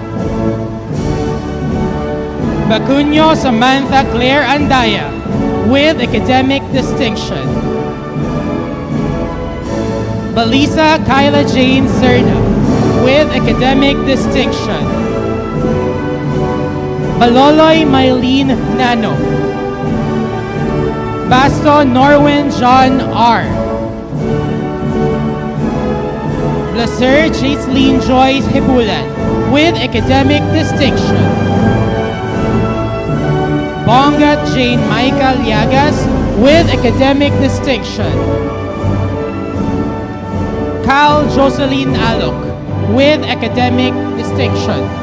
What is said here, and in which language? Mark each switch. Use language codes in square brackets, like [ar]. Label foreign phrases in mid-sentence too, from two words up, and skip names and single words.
[en] Bacunyo Samantha Claire Andaya, with academic distinction. Balisa Kyla Jane Serna, with academic distinction. Baloloy Mylene Nano. Basto Norwin John R. Blaser Jaceline Joyce Hibulan, with academic distinction. Bongat Jane Michael Llagas, with academic distinction. Cal Jocelyn Alok, with academic distinction.